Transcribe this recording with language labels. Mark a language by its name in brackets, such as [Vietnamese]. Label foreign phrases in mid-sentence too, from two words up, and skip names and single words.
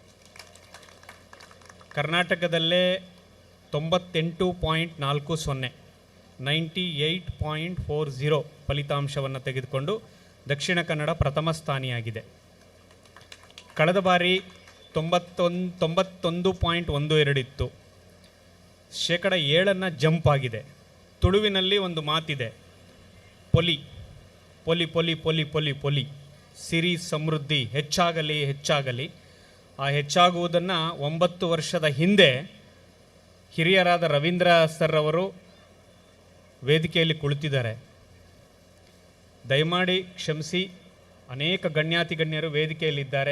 [Kannada] ಕರ್ನಾಟಕದಲ್ಲೇ 98.40 98.40 ಫಲಿತಾಂಶವನ್ನು ತೆಗೆದುಕೊಂಡು ದಕ್ಷಿಣ ಕನ್ನಡ ಪ್ರಥಮ ಸ್ಥಾನಿಯಾಗಿದೆ. ಕಳೆದ ಬಾರಿ 91.12 ಇತ್ತು. ಶೇಕಡ 7 ಜಂಪ್ ಆಗಿದೆ. ತುಳುವಿನಲ್ಲಿ ಒಂದು ಮಾತಿದೆ, [Tulu] ಪೊಲಿ ಪೊಲಿ ಪೊಲಿ ಪೊಲಿ ಪೊಲಿ ಪೊಲಿ, [Kannada] ಸಿರಿ ಸಮೃದ್ಧಿ ಹೆಚ್ಚಾಗಲಿ ಹೆಚ್ಚಾಗಲಿ. ಆ ಹೆಚ್ಚಾಗುವುದನ್ನು 9 ವರ್ಷದ ಹಿಂದೆ ಹಿರಿಯರಾದ ರವೀಂದ್ರ ಸರ್ ಅವರು ವೇದಿಕೆಯಲ್ಲಿ ಕುಳಿತಿದ್ದಾರೆ. ದಯಮಾಡಿ ಕ್ಷಮಿಸಿ, ಅನೇಕ ಗಣ್ಯರು ವೇದಿಕೆಯಲ್ಲಿದ್ದಾರೆ.